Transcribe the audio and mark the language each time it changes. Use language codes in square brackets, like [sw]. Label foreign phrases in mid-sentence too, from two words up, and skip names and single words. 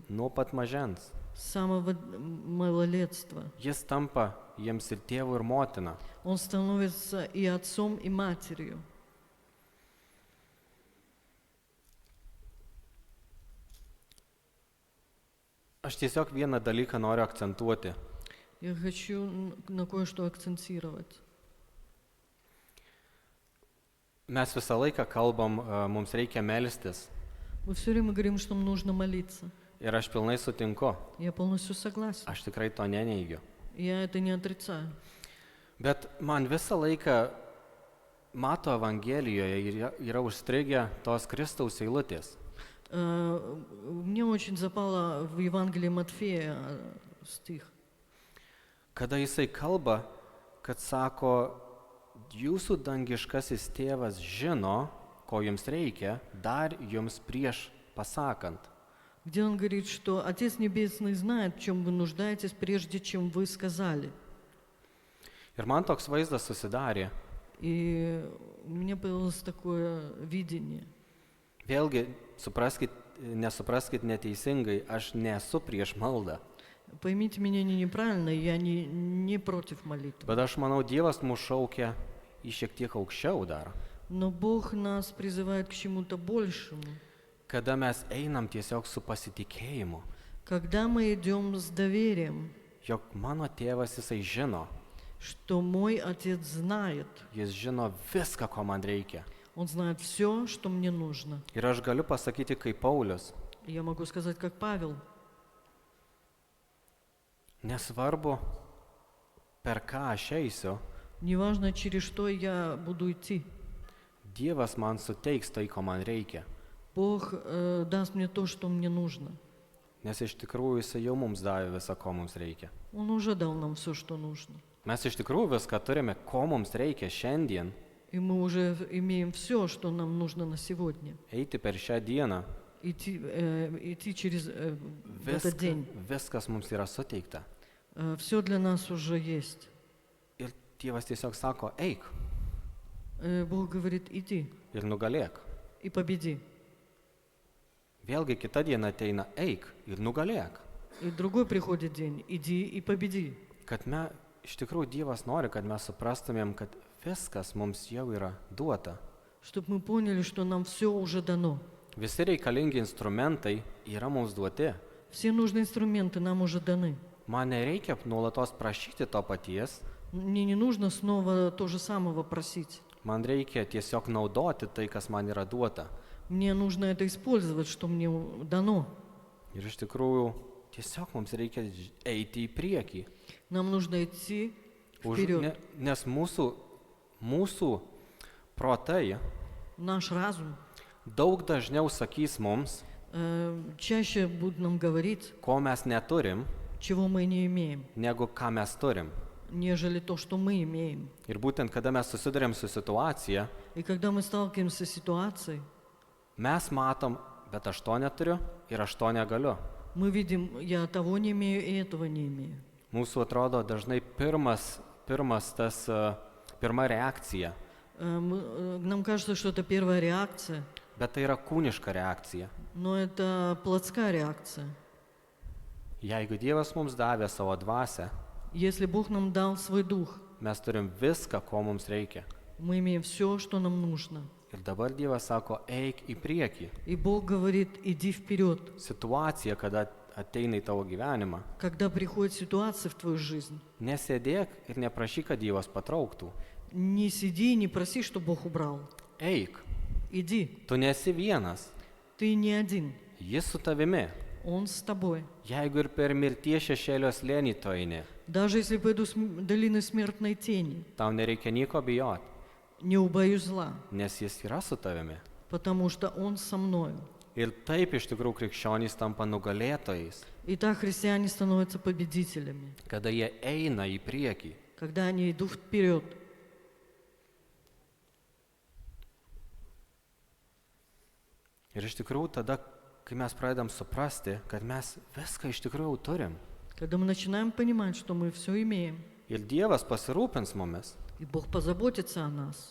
[lt] Nuo pat mažens. [ru] С самого малолетства. [lt] Jis tampa jiems ir tėvų, ir motina. [ru] Он становится и отцом, и матерью. [lt] Aš tiesiog vieną dalyką noriu akcentuoti. [ru] Я хочу на кое-что акцентировать. [lt] Mes visą laiką kalbam, mums reikia melstis. [ru] Мы все время говорим, что нам нужно молиться. [lt] Ir aš pilnai sutinku. [ru] Я полностью согласен. [lt] Aš tikrai to neneigiu. [ru] Я это не отрицаю. [lt] Bet man visą laiką Mato Evangelijoje yra užstrigę tos Kristaus eilutės. [ru] Мне очень запало в Евангелии Матфея стих. [lt] Kada jisai kalba, kad sako, jūsų dangiškasis tėvas žino, ko jums reikia, dar jums prieš pasakant. [ru] где он говорит, что Отец Небесный знает, в чем вы нуждаетесь, прежде чем вы сказали. [lt] Ir man toks vaizdas susidarė. [ru] И у меня появилось такое видение. [lt] Vėlgi, nesupraskit neteisingai, aš nesu prieš maldą. [ru] Поймите меня неправильно, я не против молитвы. [lt] Bet aš manau, Dievas mus šaukia į šiek tiek aukščiau dar. [ru] Но Бог нас призывает к чему-то большему. [lt] Kada mes einam tiesiog su pasitikėjimu, [ru] Когда мы идем с доверием, [lt] jog mano tėvas jisai žino, [ru] что мой Отец знает, [lt] jis žino viską, ko man reikia. [ru] Он знает все, что мне нужно. [lt] Ir aš galiu pasakyti kaip Paulius, [ru] Я могу сказать, как Павел, [lt] nesvarbu, per ką aš eisiu, [ru] неважно, через что я буду идти, [lt] Dievas man suteiks tai, ko man reikia. [ru] Бог даст мне то, что мне нужно. [lt] Nes iš tikrųjų jisai jau mums davė visą, ko mums reikia. [ru] Он уже дал нам все, что нужно. [lt] Mes iš tikrųjų viską turime, ko mums reikia šiandien, [ru] И мы уже имеем все, что нам нужно на сегодня. [lt] eiti per šią dieną. [ru] Идти через этот день. [lt] Viskas mums yra suteikta. [ru] Все для нас уже есть. [lt] Ir Dievas tiesiog sako, eik [ru] Бог говорит, иди [lt] ir nugalėk. [ru] и победи. [lt] Vėlgi kita diena ateina, eik ir nugalėk. [ru] И другой приходит день, иди и победи. [lt] Kad iš tikrųjų Dievas nori, kad mes suprastumėm, kad viskas mums jau yra duota. [ru] Чтобы мы поняли, что нам все уже дано. [lt] Visi reikalingi instrumentai yra mums duoti. [ru] Все нужные инструменты нам уже даны. [lt] Man nereikia nuolatos prašyti to paties, [ru] Мне не нужно снова то же самого просить. [lt] man reikia tiesiog naudoti tai, kas man yra duota. [ru] Мне нужно это использовать, что мне дано. [lt] Ir iš tikrųjų tiesiog mums reikia eiti į priekį. [ru] Нам нужно идти вперед. [lt] Nes mūsų protai [ru] Наш разум [lt] daug dažniau sakys mums, [ru] чаще будет нам говорить, [lt] ko mes neturim, [ru] чего мы не имеем, [lt] negu ką mes turim. [ru] нежели то, что мы имеем. [lt] Ir būtent, kada mes susidurėm su situacija, [ru] И когда мы сталкиваемся с ситуацией, [lt] mes matom, bet aš to neturiu ir aš to negaliu. [ru] мы видим, я того не имею и этого не имею. [lt] Mūsų atrodo dažnai pirma reakcija, [ru] Нам кажется, что это первая реакция, [lt] bet tai yra kūniška reakcija. [ru] но это плотская реакция. [lt] Jeigu Dievas mums davė savo dvasią, [ru] Если Бог нам дал свой дух, [lt] mes turim viską, ko mums reikia. [ru] мы имеем все, что нам нужно. [lt] Ir dabar Dievas sako, eik į priekį. [ru] И Бог говорит, иди вперед. [lt] Situacija, kada ateina į tavo gyvenimą, [ru] Когда приходит ситуация в твою жизнь, [lt] nesėdėk ir neprašyk, kad Dievas patrauktų. [ru] не сиди и не проси, чтобы Бог убрал. [lt] Eik, [ru] Иди, [lt] tu nesi vienas, [ru] ты не один, [lt] jis su tavimi. [ru] Он с тобой. [lt] Jeigu ir per mirties šešėlio slėnį tu eini, [ru] Даже если пойду с долины смертной тени, [lt] tau nereikia nieko bijoti, [ru] не убоюсь зла, [lt] nes jis yra su tavimi. [ru] потому что Он со мною. [lt] Ir taip iš tikrųjų krikščionys tampa nugalėtojais, [ru] И так христиане становятся победителями, [lt] kada jie eina į priekį. [ru] когда они идут вперед. [lt] Ir iš tikrųjų tada, kai mes pradedam suprasti, kad mes viską iš tikrųjų turim. [ru] Когда мы начинаем понимать, что мы все имеем, [lt] Ir Dievas pasirūpins mumis, [ru] и Бог позаботится о нас,